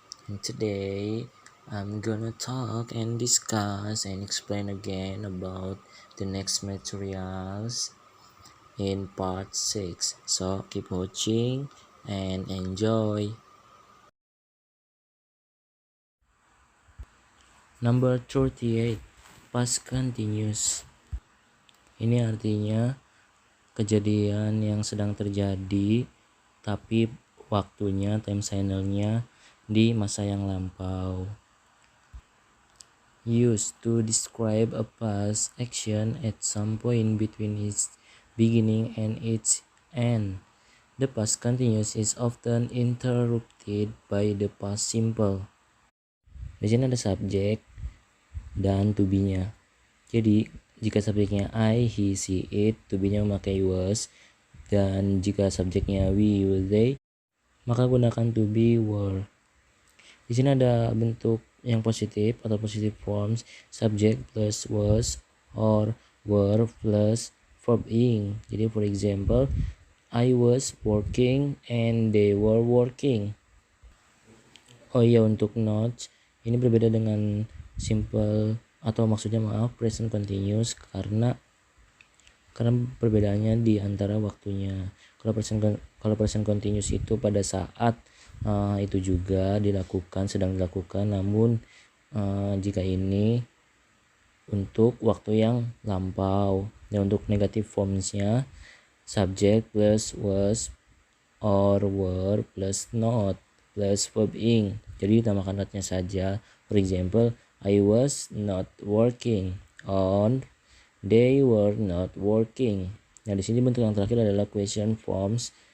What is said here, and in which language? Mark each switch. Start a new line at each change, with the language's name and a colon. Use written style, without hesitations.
English: And today, I'm gonna talk and discuss and explain again about the next materials in part 6. So keep watching and enjoy. Number 38, past continuous.
Indonesian: Ini artinya kejadian yang sedang terjadi tapi waktunya time signalnya di masa yang lampau.
English: Used to describe a past action at some point between its beginning and its end. The past continuous is often interrupted by the past simple.
Indonesian: Di sini ada subjek dan to be-nya. Jadi jika subjeknya I, he, she, it, to be-nya memakai was, dan jika subjeknya we, will, they, maka gunakan to be, were. Di sini ada bentuk yang positif atau positive forms,
English: subject plus was or were plus verb ing.
Indonesian: Jadi
English: for example, I was working and they were working.
Indonesian: Oh iya, untuk notes ini berbeda dengan simple atau maksudnya present continuous karena perbedaannya di antara waktunya. Kalau present continuous itu pada saat itu juga sedang dilakukan, namun jika ini untuk waktu yang lampau. Dan untuk negative formsnya
English: subject plus was or were plus not plus verb ing.
Indonesian: Jadi ditambahkan notnya saja.
English: For example, I was not working on, they were not working.
Indonesian: Nah, di sini bentuk yang terakhir adalah question forms.